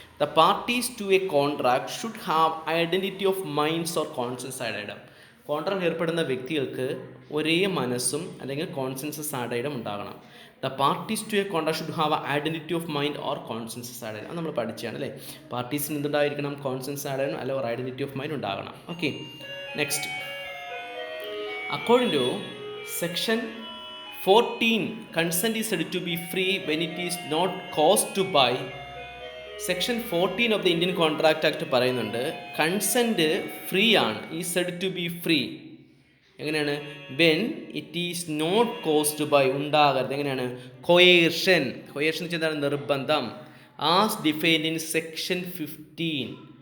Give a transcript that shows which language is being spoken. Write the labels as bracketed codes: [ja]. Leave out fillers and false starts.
[ml] The parties to A contract should have identity of minds or കോൺസെൻസ് ആഡൈഡം. Contract ഏർപ്പെടുന്ന വ്യക്തികൾക്ക് ഒരേ മനസ്സും അല്ലെങ്കിൽ കോൺസെൻസസ് ആഡൈഡം ഉണ്ടാകണം. The parties to A contract should have identity of mind or consensus ആഡൈഡം. അത് നമ്മൾ പഠിച്ചാണ് അല്ലേ. പാർട്ടീസിന് എന്തുണ്ടായിരിക്കണം? കോൺസെൻസസ് ആഡൈഡം അല്ലെങ്കിൽ ഒരു ഐഡൻറ്റിറ്റി ഓഫ് മൈൻഡ് ഉണ്ടാകണം. Okay, next, according to section 14, [en] consent is said to be free when it is not caused by [ml] section 14 of the Indian contract act പറയുന്നുണ്ട് consent free ആണ്, ഈ സെഡ് ടു ബി ഫ്രീ. എങ്ങനെയാണ്? When it is not caused by, ഉണ്ടാകരുത്. എങ്ങനെയാണ്? കൊയേർഷൻ. കൊയേർഷൻ എന്ന് വെച്ചാൽ എന്താണ്? നിർബന്ധം. As defined in section 15.